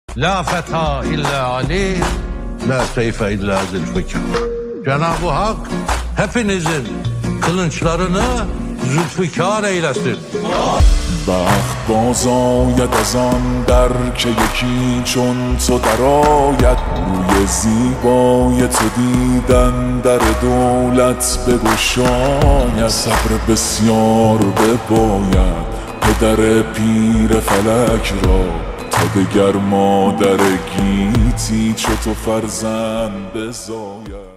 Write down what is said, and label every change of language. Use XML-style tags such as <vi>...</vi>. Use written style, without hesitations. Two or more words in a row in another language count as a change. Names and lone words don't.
<ar>لا فتى إلا علي، لا سيف إلا ذو الفقار.</ar> <tr>Cenab-ı Hak hepinizin kılınçlarını zülfikar eylesin.</tr> <fa>وقت باز آید از آن در که یکی چون تو درآید، روی زیبای تو دیدن در دولت بگشاید. صبر بسیار بباید پدر پیر فلک را، تا دگر مادر گیتی چو تو فرزند بزاید.</fa>